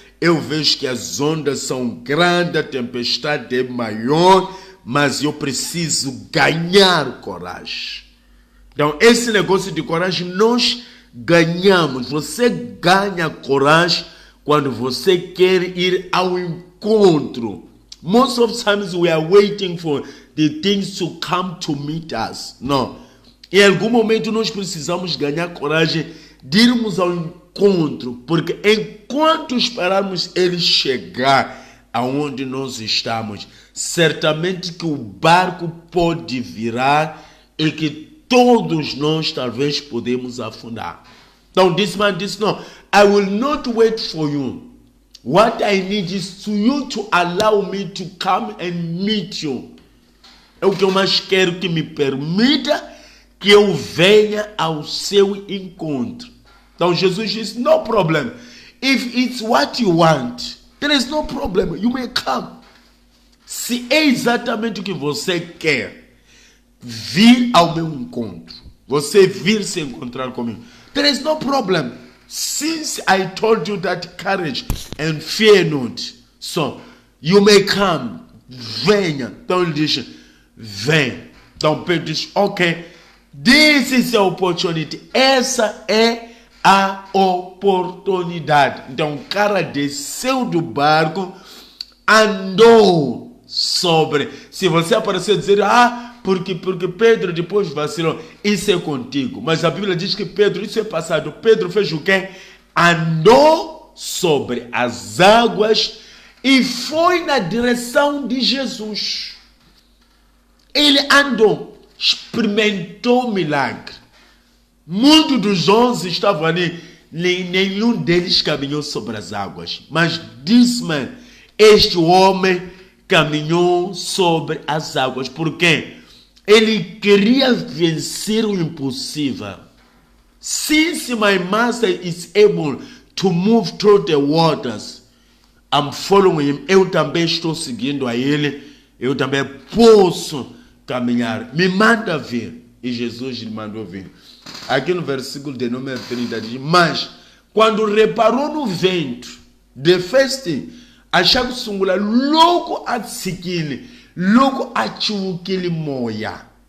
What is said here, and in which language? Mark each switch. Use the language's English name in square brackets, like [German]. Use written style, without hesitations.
[Portuguese] Eu vejo que as ondas são grandes, a tempestade é maior, mas eu preciso ganhar coragem. Então, esse negócio de coragem nós ganhamos. Você ganha coragem quando você quer ir ao encontro. [English] Most of the times we are waiting for the things to come to meet us. [Portuguese] Não. Em algum momento nós precisamos ganhar coragem de irmos ao encontro, porque enquanto esperarmos ele chegar aonde nós estamos, certamente que o barco pode virar e que todos nós talvez podemos afundar. Então, [English] this man [Portuguese] disse, [English] no, I will not wait for you. What I need is to you to allow me to come and meet you. [Portuguese] É o que eu mais quero, que me permita que eu venha ao seu encontro. Então Jesus disse, [English] no problem. If it's what you want, there is no problem. You may come. [Portuguese] Se é exatamente o que você quer, vir ao meu encontro, você vir se encontrar comigo, [English] there is no problem. Since I told you that courage and fear not, so you may come. [Portuguese] Venha. Então ele diz, vem. Então Pedro diz, [English] ok, this is the opportunity. [Portuguese] Essa é a oportunidade. Então o cara desceu do barco, andou sobre. Se você aparecer dizer, porque Pedro depois vacilou, isso é contigo. Mas a Bíblia diz que Pedro, isso é passado. Pedro fez o quê? Andou sobre as águas e foi na direção de Jesus. Ele andou, experimentou milagre. Muitos dos 11 estavam ali, nenhum deles caminhou sobre as águas. Mas disse-me, este homem caminhou sobre as águas. Por quê? Ele queria vencer o impossível. [English] Since my master is able to move through the waters, I'm following him. [Portuguese] Eu também estou seguindo a ele. Eu também posso caminhar. Me manda vir. E Jesus lhe mandou vir. Aqui no versículo de número 30 diz, mas quando reparou no vento, de feste, achava sungula logo a seguir, logo a que ele moia.